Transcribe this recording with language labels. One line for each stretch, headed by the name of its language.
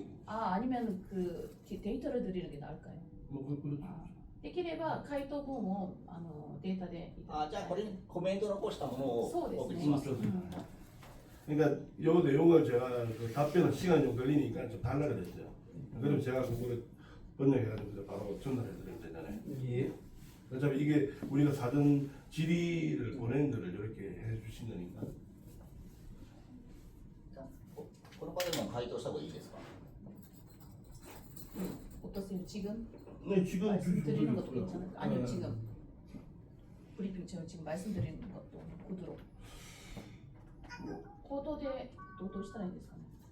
Korean: 아니면 그 데이터를 드리는 게 나을까요? 뭐 그렇죠.
Japanese: できれば回答文をデータでいただきたい。じゃあこれにコメント残したものをそうですね。お送りします。
Korean: 그러니까 요 내용을 제가 그 답변은 시간이 좀 걸리니까 좀 달라야 됐어요. 그럼 제가 그거를 번역해가지고 바로 전달해드리면 되잖아요. 예. 어차피 이게 우리가 사전 질의를 보낸 거를 이렇게 해주신 거니까.
Japanese: この場でも回答した方がいいですか?
Korean: 어떠세요? 지금 네, 지금 말씀드리는 것도 괜찮을까요? 아니요 지금 브리핑처럼 지금 말씀드리는 것도 구두로.
Japanese: 口頭でどうしたらいいんですかね.